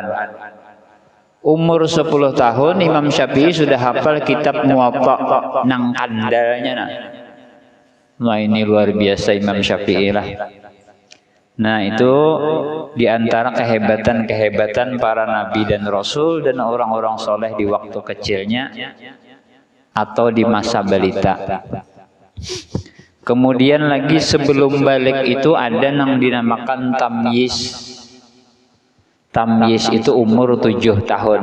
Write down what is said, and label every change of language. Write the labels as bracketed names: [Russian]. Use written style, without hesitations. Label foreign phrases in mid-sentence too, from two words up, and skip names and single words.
[Indonesian] Umur 10 tahun Imam Syafi'i sudah hafal kitab Muwatta nang kandalnya nah. Nah, ini luar biasa Imam Syafi'i lah. Nah, itu diantara kehebatan-kehebatan para nabi dan rasul dan orang-orang soleh di waktu kecilnya atau di masa balita. Kemudian lagi sebelum balik itu ada yang dinamakan tamyiz. Tamyiz itu umur 7 tahun.